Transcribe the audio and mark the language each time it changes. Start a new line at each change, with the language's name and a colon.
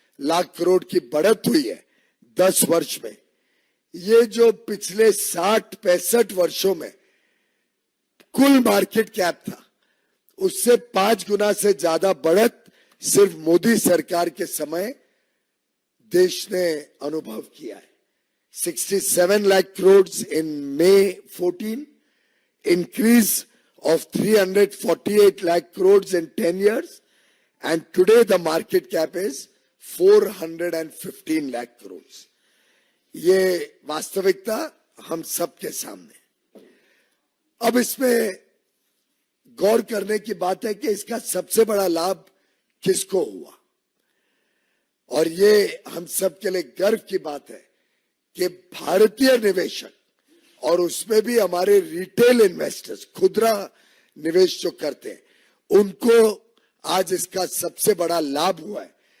Hindi: लाख करोड़ की बढ़त हुई है 10 वर्ष में, ये जो पिछले 60-65 वर्षों में कुल मार्केट कैप था उससे 5 गुना से ज्यादा बढ़त सिर्फ मोदी सरकार के समय देश ने अनुभव किया है।
English: 67 lakh crores in May 14, increase of 348 lakh crores in 10 years, and today the market cap is 415 lakh crores.
Hindi: ये वास्तविकता हम सबके सामने। अब इसमें गौर करने की बात है कि इसका सबसे बड़ा लाभ किसको हुआ, और ये हम सब के लिए गर्व की बात है कि भारतीय निवेशक, और उसमें भी हमारे रिटेल इन्वेस्टर्स, खुदरा निवेश जो करते हैं, उनको आज इसका सबसे बड़ा लाभ हुआ है।